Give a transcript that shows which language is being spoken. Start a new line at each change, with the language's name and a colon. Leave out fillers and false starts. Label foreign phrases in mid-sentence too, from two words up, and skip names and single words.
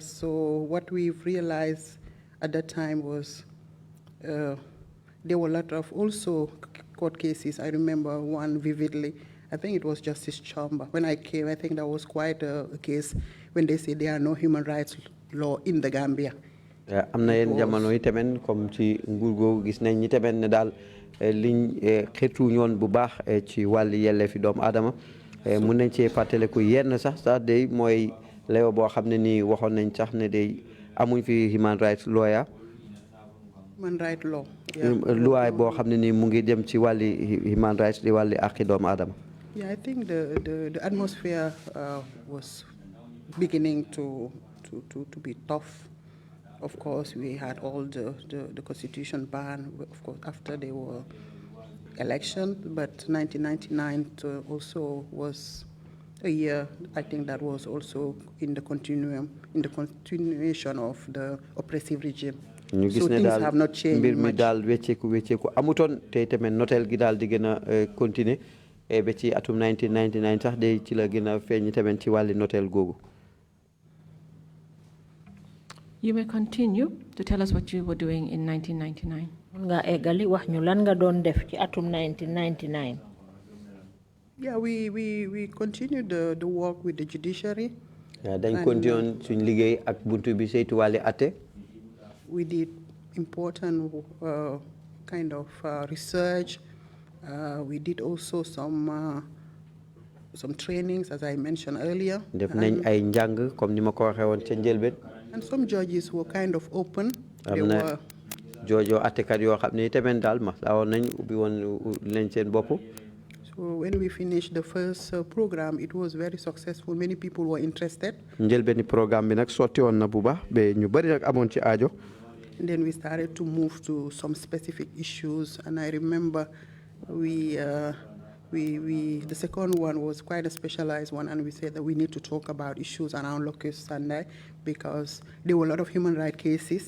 English: So what we've realized at that time was there were a lot of also court cases. I remember one vividly. I think it was Justice Chamba. When I came, I think that was quite a case when they say there are no human rights law in the Gambia.
Wolof: am na yenn jamono yi tamit comme ci nguur googu gis nañ ñi tamit ne daal liñ xeetu ñoon bu baax ci wàlli yelleefi doomu aadama mun nañ cee fàttaliku yenn sax day mooy leew boo xam ne nii waxoon nañ sax ne day amuñ fi
English: human rights lawyer. Human rights law.
Wolof: luwaay boo xam ne nii mu ngi dem ci wàlli
English: human rights
Wolof: di wàlli àqi doomu aadama.
English: Yeah, I think the atmosphere was beginning to be tough of course, we had all the constitution ban, of course, after there were elections, but 1999 also was a year, I think that was also in the continuation of the oppressive regime. So things have not changed
Wolof: mbir mi
English: much.
Wolof: daal wecceeku amutoon te tamit notel gi daal di gën a continuer ba ci atum 1999 sax de ci la gën a feeñ tamit ci wàlli notel googu.
English: You may continue to tell us what you were doing in 1999.
Wolof: Nga eggali wax ñu lan nga doon def ci atum 1999.
English: Yeah, we continued the work with the judiciary.
Wolof: Dañ continué suñ liggéey ak buntu bi saytu wàlli atte.
English: We did important kind of research. We did also some trainings, as I mentioned earlier.
Wolof: Def nañ ay njàng comme ni ma ko waxee woon ca njëlbeen.
English: And some judges were kind of open. They
Wolof: am na
English: were
Wolof: joojo attekat yoo xam ne tamit daal ma daawoon nañ ubbi woon leen seen bopp.
English: So when we finished the first program, it was very successful. Many people were interested.
Wolof: njëlbeeni programme bi nag sotti woon na bu baax ba ñu bari nag amoon ci aajo.
English: And then we started to move to some specific issues. And I remember the second one was quite a specialized one, and we said that we need to talk about issues around Locust Sunday because there were a lot of human rights cases.